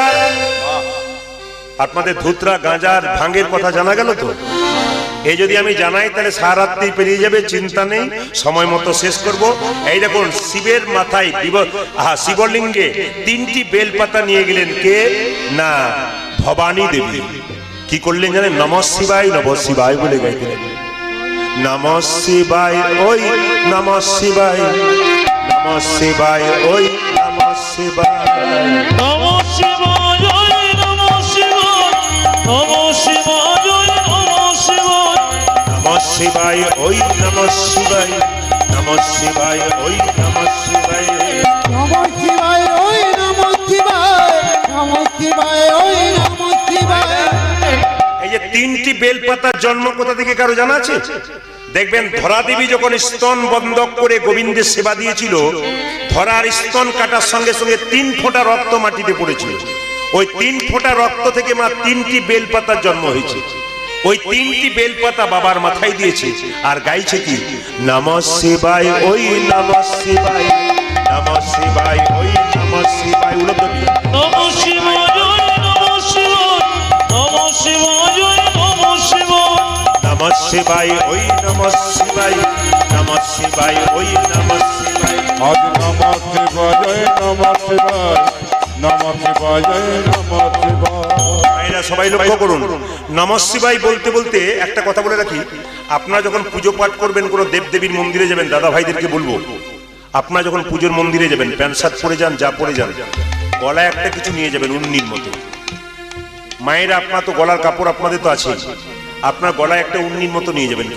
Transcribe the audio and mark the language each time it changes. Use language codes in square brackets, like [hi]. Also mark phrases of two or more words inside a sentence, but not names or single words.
[bn] আপনাদের ধুতরা, গাঁজার, ভাঙের কথা জানা গেল তো? এই যদি আমি জানাই তাহলে সারারাত্রি পেরিয়ে যাবে, চিন্তা নেই, সময় মতো শেষ করব। এই দেখুন, শিবের মাথায়, শিবলিঙ্গে 3টি বেলপাতা নিয়ে গেলেন কে? না, ভবানী দেবী। কি করলেন জানেন? [sa] নমঃ শিবায়, নমঃ শিবায় [bn] বলে গাইতে লাগলেন। [sa] নমঃ শিবায় [bn] ওই, [sa] নমঃ শিবায়, নমঃ শিবায় ওই, নমঃ শিবায়, নমঃ শিবায় ওই, নমঃ শিবায়, নমঃ শিবায় ওই, নমঃ শিবায়, নমঃ শিবায় ওই, নমঃ শিবায়, নমঃ শিবায় ওই, নমঃ শিবায়, নমঃ শিবায় ওই, নমঃ শিবায়, নমঃ শিবায় ওই, নমঃ শিবায়। [bn] এই যে 3টি বেলপাতার জন্ম কোথা থেকে কারো জানা আছে? দেখবেন ধরা দেবী যখন স্তন বন্ধক করে গোবিন্দের সেবা দিয়েছিল, ধরার স্তন কাটার সঙ্গে সঙ্গে 3 ফোঁটা রক্ত মাটিতে পড়েছিল। ওই 3 ফোঁটা রক্ত থেকে মা 3টি বেলপাতার জন্ম হয়েছে। ওই 3টি বেলপাতা বাবার মাথায় দিয়েছে আর গাইছে কি, [sa] নমঃ শিবায় [bn] ওই [sa] নমঃ শিবায়, নমঃ শিবায় [bn] ওই [sa] নমঃ শিবায়। নমঃ শিবায় নমঃ শিবায়, নমঃ শিবায় নমঃ শিবায়, নমঃ শিবায় ওই নমঃ শিবায়, নমঃ শিবায় ওই নমঃ শিবায়। আজ নমঃ শিবায় নমঃ শিবায়, নমঃ শিবায় নমঃ শিবায়। [bn] ভাইরা সবাই লক্ষ্য করুন, [sa] নমঃ শিবায় [bn] বলতে বলতে একটা কথা বলে রাখি, আপনারা যখন পুজো পাঠ করবেন, কোনো দেবদেবীর মন্দিরে যাবেন, দাদা ভাইদেরকে বলবো, আপনারা যখন পুজোর মন্দিরে যাবেন, প্যান্ট শার্ট পরে যান, যা পরে যান, গলায় একটা কিছু নিয়ে যাবেন উন্নির মতো। মায়েরা, আপনার তো গলার কাপড় আপনাদের তো আছে, আপনার গলায় একটা উন্নির মতো নিয়ে যাবেন।